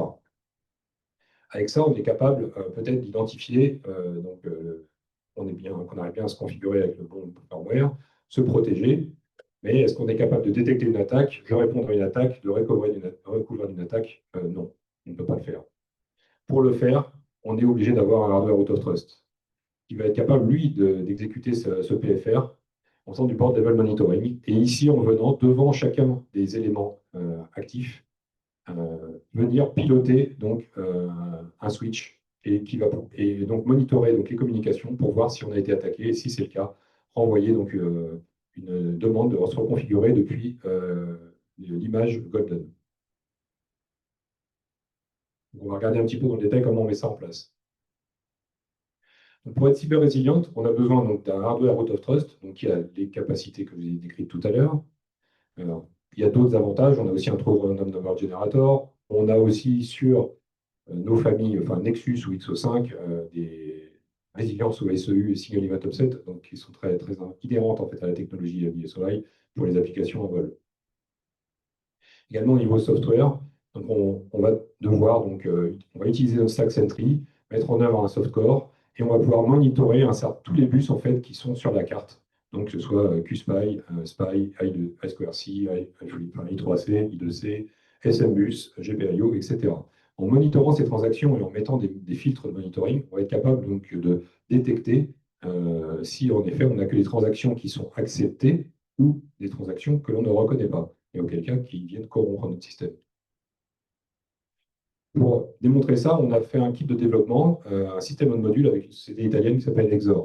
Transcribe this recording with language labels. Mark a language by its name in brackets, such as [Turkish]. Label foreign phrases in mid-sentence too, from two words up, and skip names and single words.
[French] Avec ça, on est capable peut-être d'identifier, qu'on arrive bien à se configurer avec le bon firmware, se protéger. Mais est-ce qu'on est capable de détecter une attaque, de répondre à une attaque, de recouvrir d'une attaque? Non, on ne peut pas le faire. Pour le faire, on est obligé d'avoir un [English] hardware root of trust [French] qui va être capable, lui, d'exécuter ce PFR en faisant du [English] board level monitoring. [French] Et ici, en venant devant chacun des éléments actifs, venir piloter donc, un switch et donc monitorer donc, les communications pour voir si on a été attaqué et si c'est le cas, renvoyer donc, une demande de se reconfigurer depuis l'image Golden. Donc, on va regarder un petit peu dans le détail comment on met ça en place. Donc, pour être cyber résiliente, on a besoin d'un [English] hardware root of trust, [French] donc qui a les capacités que je vous ai décrites tout à l'heure. Il y a d'autres avantages. On a aussi un [English] True Random Number Generator. [French] On a aussi sur nos familles, enfin Nexus ou XO5, des résiliences au SEU et [English] Single Event Offset, [French] donc qui sont très, très inhérentes en fait, à la technologie BSOI pour les applications en vol. Également au niveau software, donc on va devoir on va utiliser notre Stack Sentry, mettre en œuvre un softcore, et on va pouvoir monitorer tous les bus en fait, qui sont sur la carte. Donc que ce soit QSPI, SPI, I2C, I3C, I2C, SMBus, GPIO, etc. En monitorant ces transactions et en mettant des filtres de monitoring, on va être capable donc, de détecter si en effet on n'a que les transactions qui sont acceptées ou des transactions que l'on ne reconnaît pas, et auquel cas qui viennent corrompre notre système. Pour démontrer ça, on a fait un kit de développement, un système en module avec une société italienne qui s'appelle Exor.